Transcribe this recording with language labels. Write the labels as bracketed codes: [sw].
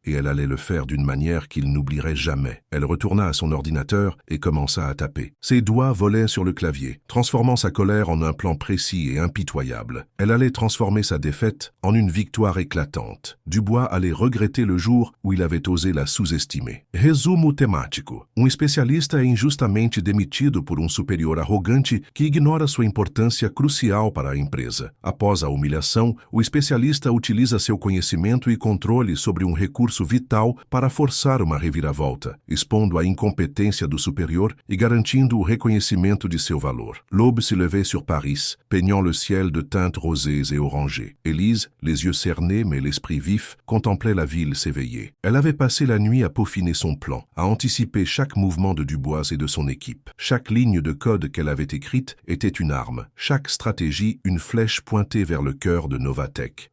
[fr] Et elle allait le faire d'une manière qu'il n'oublierait jamais. Elle retourna à son ordinateur et commença à taper. Ses doigts volaient sur le clavier, transformant sa colère en un plan précis et impitoyable. Elle allait transformer sa défaite en une victoire éclatante. Dubois allait regretter le jour où il avait osé la sous-estimer. [pt] Resumo temático. Especialista é injustamente demitido por superior arrogante que ignora sua importância crucial para a empresa. Após a humilhação, o especialista utiliza seu conhecimento e controle sobre recurso vital para forçar uma reviravolta, expondo a incompetência do superior e garantindo o reconhecimento de seu valor. [fr] L'aube se levait sur Paris, peignant le ciel de teintes rosées et orangées. Élise, les yeux cernés mais l'esprit vif, contemplait la ville s'éveiller. Elle avait passé la nuit à peaufiner son plan, à anticiper chaque mouvement de Dubois et de son équipe. Chaque ligne de code qu'elle avait écrite était une arme, chaque stratégie une flèche pointée vers le cœur de Novatech.